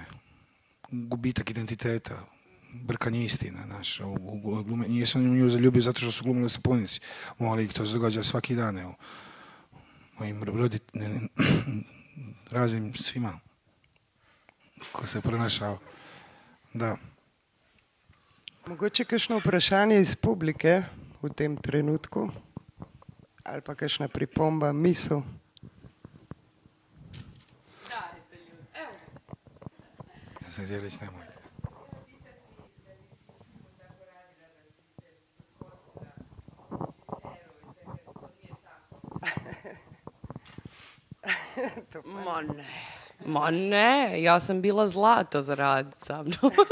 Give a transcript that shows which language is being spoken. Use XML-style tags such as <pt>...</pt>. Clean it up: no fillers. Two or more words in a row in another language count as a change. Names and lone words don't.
<hr>Gubitak identiteta, brkanje istina, znaš. Nije se on nju zaljubio zato što su glumili sapunici. Moli, to se događa svaki dan, evo. Mojim roditeljima, raznim svima ko se pronašao. Da.</hr> <sl>Mogoče kakšno vprašanje iz publike v tem trenutku? Ali pa kakšna pripomba, misel?</sl> <hr>Ja sam htio reći, nemojte. Ma ne, ja sam bila zlato za radit sa mnom.</hr>